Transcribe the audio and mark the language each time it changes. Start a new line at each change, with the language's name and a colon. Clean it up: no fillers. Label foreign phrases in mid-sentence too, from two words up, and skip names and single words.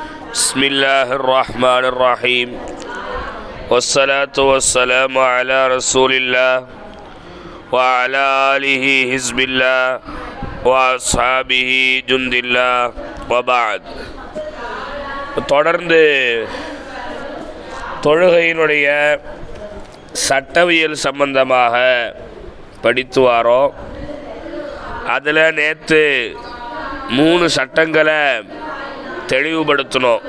Arabic: بسم الله الرحمن الرحيم والصلاة والسلام على رسول الله وعلى آله حزب الله وأصحابه جند الله وبعد.
Tamil: தொடர்ந்து தொழுகையினுடைய சட்டவியல் சம்பந்தமாக படித்து வாரோம். அதில் நேற்று 3 சட்டங்களை தெளிவுபடுத்தணும்.